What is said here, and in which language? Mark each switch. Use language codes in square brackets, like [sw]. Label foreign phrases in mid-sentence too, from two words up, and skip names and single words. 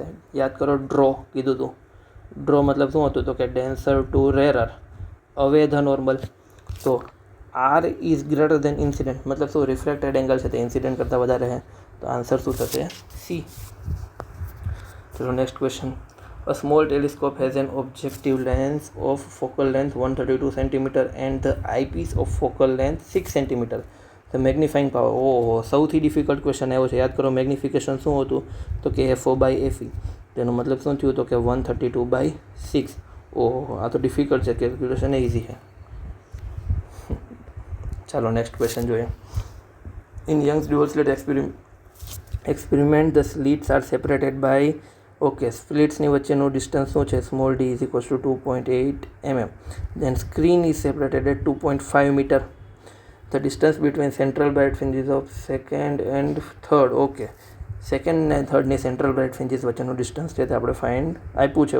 [gu] યાદ કરો ડ્રો કીધું હતું. ડ્રો મતલબ શું હતું તો કે [en] denser to rarer away the normal. [gu] તો [en] R is greater than incident, [gu] મતલબ શું [en] reflected angle [gu] છે તે ઇન્સિડન્ટ કરતાં વધારે છે. તો આન્સર શું થશે સી. ચલો [en] next question. A small telescope has an objective length of focal length 132 cm and the eyepiece of focal length 6 cm. The magnifying power, [gu] ઓહો સૌથી [en] difficult question [gu] આવ્યો છે. યાદ કરો મેગ્નિફિકેશન શું હતું તો કે FO/FE. તેનો મતલબ શું થયું તો કે 132/6. ઓહો આ તો ડિફિકલ્ટ છે, [en] calculation easy [gu] છે. ચાલો નેક્સ્ટ ક્વેશ્ચન જોઈએ. [en] In Young's dual slit experiment the slits are separated by, ઓકે સ્પ્લિટ્સની [gu] વચ્ચેનું ડિસ્ટન્સ શું છે [en] small d is equals to 2.8 mm. Then screen is separated at 2.5 meter. The distance between central bright fringes of second and third. [gu] ઓકે સેકન્ડ ને થર્ડની [en] central bright fringes [gu] વચ્ચેનું ડિસ્ટન્સ છે તે આપણે ફાઇન્ડ આપ્યું છે.